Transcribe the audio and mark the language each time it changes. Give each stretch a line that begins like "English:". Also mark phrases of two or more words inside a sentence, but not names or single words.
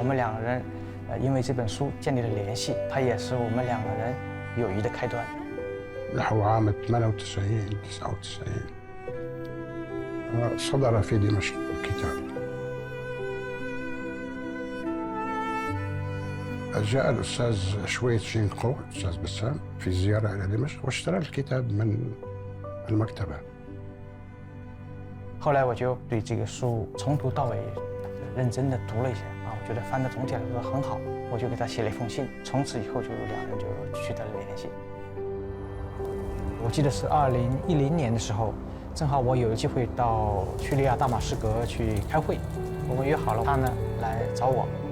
Chinese: 们两个人因为这本书建立了联系，它也是我们两个人友谊的开端。
Arabic: نحو عام 98 99 صدر في دمشق الكتاب. جاء الأستاذ شويت شينقو الأستاذ بسام في زيارة إلى دمشق واشترى الكتاب من المكتبة.
Chinese: 后来我就对这个书从头到尾认真的读了一下我觉得翻的总体来说很好，我就给他写了一封信，从此以后就两人就取得了联系。我记得是2010年的时候，正好我有机会到叙利亚大马士革去开会，我们约好了他呢来找我。